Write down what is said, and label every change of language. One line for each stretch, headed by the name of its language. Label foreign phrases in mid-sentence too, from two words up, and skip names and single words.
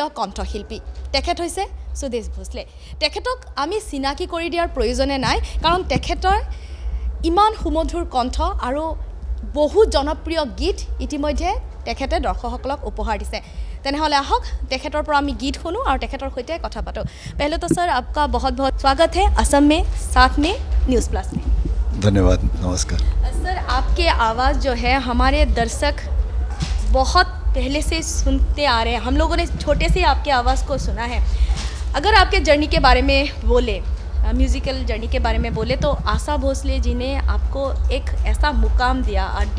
Assamese: কণ্ঠশিল্পী তেখেত হৈছে সুদেশ ভোসলে তেখেতক আমি চিনাকি কৰি দিয়াৰ প্ৰয়োজনে নাই কাৰণ তেখেতৰ ইমান সুমধুৰ কণ্ঠ আৰু বহু জনপ্ৰিয় গীত ইতিমধ্যে তেখেতে দৰ্শকসকলক উপহাৰ দিছে তেনেহলে আহক তেখেতৰ পৰা আমি গীত শুনো আৰু তেখেতৰ হৈতে কথা পাতো
Hindi: पहले तो सर आपका बहुत बहुत स्वागत है असम में साथ में न्यूज़ प्लस में धन्यवाद नमस्कार सर आपके आवाज़ जो है हमारे दर्शक बहुत पहले से सुनते आ रहे हैं हम लोगों ने छोटे से आपके आवाज़ को सुना है अगर आपके जर्नी के बारे में बोले म्यूज़िकल जर्नी के बारे में बोले तो आशा भोसले जी ने आपको एक ऐसा मुकाम दिया R.D.